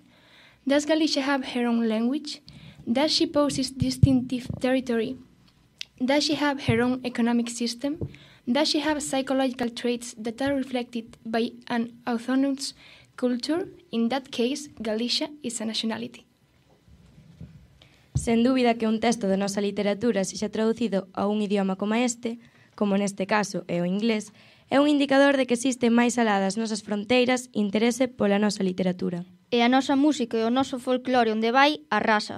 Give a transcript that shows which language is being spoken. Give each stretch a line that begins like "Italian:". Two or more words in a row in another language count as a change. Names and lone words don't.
English: Does Galicia have her own language? Does she possess distinctive territory? Does she have her own economic system? Does she have psychological traits that are reflected by an autonomous culture? In that case, Galicia is a nationality.
Galician: Sen dúbida que un texto de nosa literatura sexa traducido a un idioma como este, como neste caso é o inglés, é un indicador de que existe máis alá das nosas fronteiras interese pola nosa literatura. E a nosa música e o noso folclore onde vai arrasa.